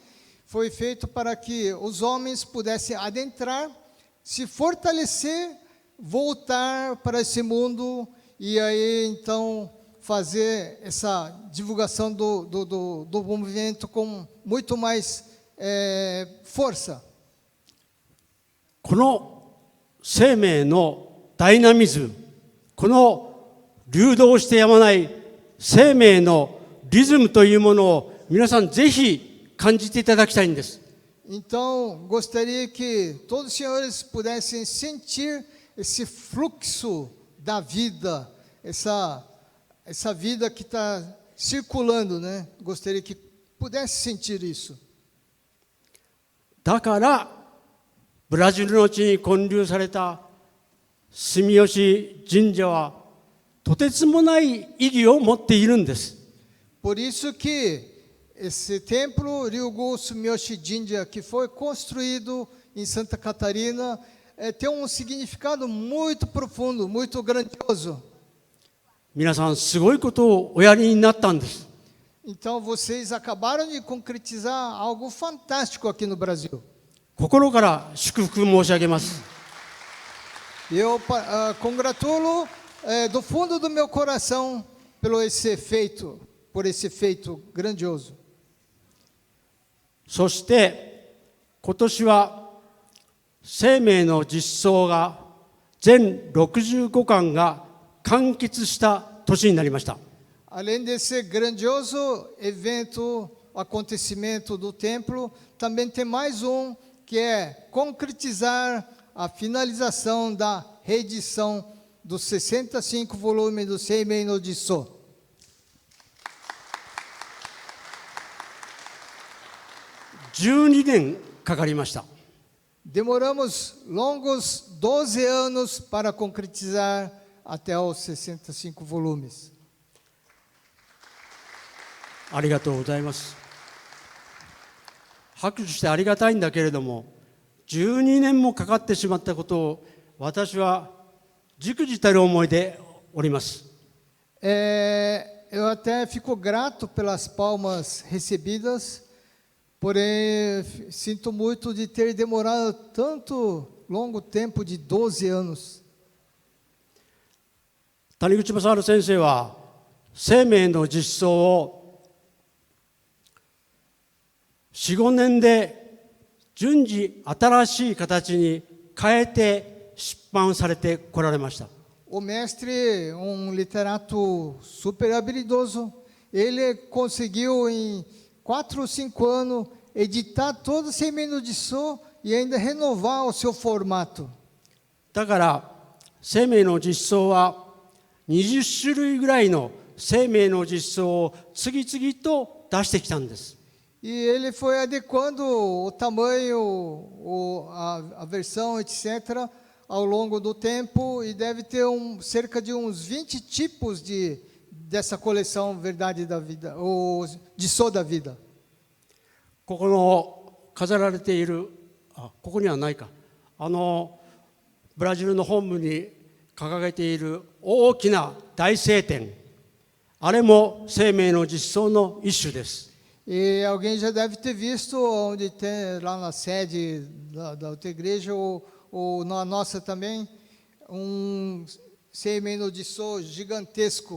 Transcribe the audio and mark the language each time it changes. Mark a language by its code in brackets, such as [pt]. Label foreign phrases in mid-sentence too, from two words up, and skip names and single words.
[pt] Foi feito para que os homens pudessem adentrar, se fortalecer, voltar para esse mundo e aí então fazer essa divulgação do movimento com muito mais força. [ja] この生命のダイナミズム、この流動してやまない生命のリズムというものを皆さんぜひ感じていただきたいんです。 [pt] Então, gostaria que todos os senhores pudessem sentir esse fluxo da vida, essa vida que está circulando, né? Gostaria que pudesse sentir isso. [ja] だからブラジルの地に建立された住吉神社はとてつもない意義を持っているんです。 [pt] Por isso que esse templo Ryugu Sumiyoshi Jinja, que foi construído em Santa Catarina, tem um significado muito profundo, muito grandioso. [ja] 皆さんすごいことをおやりになったんです。 [pt] Então vocês acabaram de concretizar algo fantástico aqui no Brasil. [ja] 心から祝福申し上げます。 [pt] Eu congratulo do fundo do meu coração por esse feito grandioso. [ja] そして今年は生命の実相が全65巻が完結した年になりました。 [pt] Além desse grandioso evento, acontecimento do templo, também tem mais um que é concretizar a finalização da reedição dos 65 volumes do Seimei no Jisoo. [ja] 12 年かかりました。 [pt] Demoramos longos 12 anos para concretizar até os 65 volumes. [ja] ありがとうございます。拍手してありがたいんだけれども、12年もかかってしまったことを私はじくじたる思いでおります。 [pt] Eu até fico grato pelas palmas recebidas, porém sinto muito de ter demorado tanto longo tempo de 12 anos. [ja] 谷口正治先生は生命の実相を4、5年で順次新しい形に変えて出版されてこられました。 [pt] O mestre, literato super habilidoso, ele conseguiu em 4 ou 5 anos editar todo o Seimei de So e ainda renovar o seu formato. [ja] だから生命の実相は20種類ぐらいの生命の実相を次々と出してきたんです。 [pt] E ele foi adequando o tamanho, a versão, etc., ao longo do tempo, e deve ter cerca de uns 20 tipos dessa coleção Verdade da Vida, ou de So da Vida. [ja] ここの飾られている、ここにはないか、ブラジルの本部に掲げている大きな大聖典、あれも生命の実相の一種です。 [pt] E alguém já deve ter visto onde tem lá na sede da outra igreja, ou na nossa também, Seimei de So gigantesco.